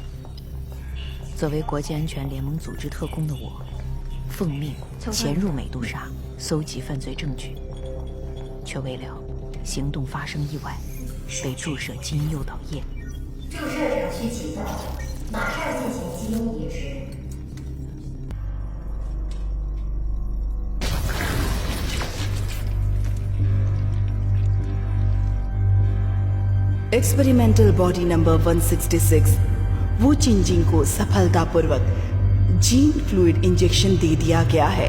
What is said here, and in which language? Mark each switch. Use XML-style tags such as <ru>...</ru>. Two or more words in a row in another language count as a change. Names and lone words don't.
<zh>作为国际安全联盟组织特工的我，奉命潜入美杜莎，搜集犯罪证据，却未料行动发生意外，被注射基因诱导液。注射程序启动，马上进行基因移植。</zh> <en>experimental body number 166</en> <hi>वो चिंजिंग को सफलतापूर्वक</hi> <en>gene fluid injection</en> <hi>दे दिया गया है।</hi>